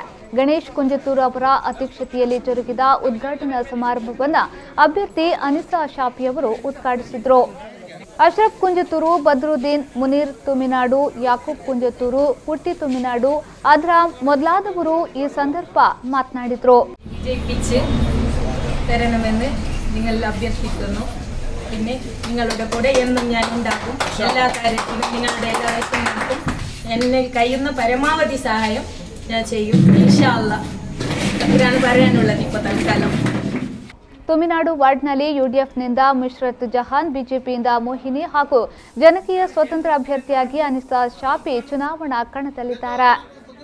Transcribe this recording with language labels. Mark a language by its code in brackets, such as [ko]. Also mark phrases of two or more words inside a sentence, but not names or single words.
[kn] ಗಣೇಶ್ ಕುಂಜತ್ತೂರು ಅವರ ಅಧ್ಯಕ್ಷತೆಯಲ್ಲಿ ಜರುಗಿದ ಉದ್ಘಾಟನಾ ಸಮಾರಂಭವನ್ನು ಅಭ್ಯರ್ಥಿ ಅನಿಸಾ ಶಾಫಿ ಅವರು ಉದ್ಘಾಟಿಸಿದರು. ಅಶ್ರಫ್ ಕುಂಜತ್ತೂರು, ಬದ್ರುದ್ದೀನ್, ಮುನೀರ್ ತುಮಿನಾಡು, ಯಾಕೂಬ್ ಕುಂಜತ್ತೂರು, ಹುಟ್ಟಿ ತುಮಿನಾಡು, ಅದ್ರಾಮ್ ಮೊದಲಾದವರು ಈ ಸಂದರ್ಭ ಮಾತನಾಡಿದರು. [ml] നിങ്ങൾ അഭ്യർത്ഥിക്കുന്നു. പിന്നെ നിങ്ങളുടെ കൂടെ എന്നും ഞാൻ ഉണ്ടാകും. എല്ലാ കാര്യത്തിലും നിങ്ങളുടെ എല്ലാ ആവശ്യങ്ങൾക്കും എന്നെ കഴിയുന്ന പരമാവധി സഹായം ഞാൻ ചെയ്യും. [ar] إن شاء الله. [ml] ഇതാണ് പറയാനുള്ളത് ഇപ്പോൾ തൽക്കാലം. [kn] ತುಮಿನಾಡು ವಾರ್ಡ್ನಲ್ಲಿ ಯುಡಿಎಫ್ನಿಂದ ಮುಷ್ರತ್ ಜಹಾನ್, ಬಿಜೆಪಿಯಿಂದ ಮೋಹಿನಿ ಹಾಗೂ ಜನಕೀಯ ಸ್ವತಂತ್ರ ಅಭ್ಯರ್ಥಿಯಾಗಿ ಅನಿಸಾ ಶಾಫಿ ಚುನಾವಣಾ ಕಣದಲ್ಲಿದ್ದಾರೆ.